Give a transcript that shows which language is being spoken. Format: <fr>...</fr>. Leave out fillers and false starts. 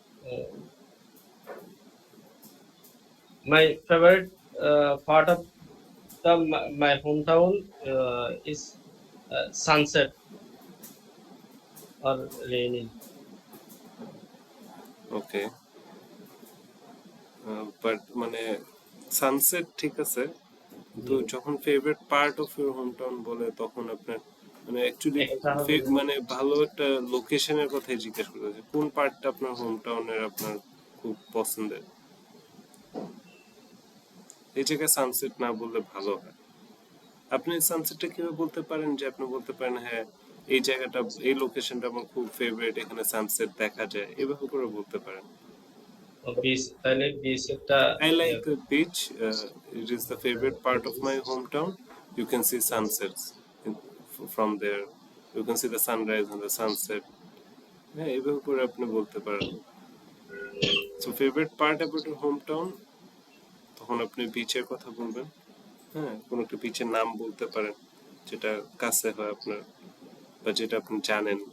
<en>Uh, my favorite part of my hometown is sunset or raining.</en> <bn>Okay, but মানে sunset ঠিক আছে, কিন্তু যখন</bn> <en>favourite part of your home town</en> <bn>বলে তখন আপনার মানে অ্যাকচুয়ালি একটা হবে মানে ভালো একটা লোকেশনের কথাই জিজ্ঞেস করতেছে, কোন পার্টটা আপনার হোম টাউনের আপনার খুব পছন্দের? এই জায়গায় সানসেট না বললে ভালো হয়। আপনি সানসেটটা কিভাবে বলতে পারেন যে আপনি বলতে পারেন হ্যাঁ এই জায়গাটা এই লোকেশনটা আমার খুব ফেভারিট, এখানে সানসেট দেখা যায়, এভাবে করে বলতে পারেন। বিচ, তাহলে বিচ একটা</bn> <en>I like the beach. It is the favorite part of my hometown. You can see sunsets from there. You can see the sunrise and the sunset.</en> <bn>হ্যাঁ এভাবে করে আপনি বলতে পারেন।</bn> <en>so favourite part about your home town,</en> <bn>তখন আপনি বিচের কথা বলবেন। হ্যাঁ কোনো একটা বিচের নাম বলতে পারেন যেটা কাছে হয় আপনার, বা যেটা আপনি জানেন।</bn>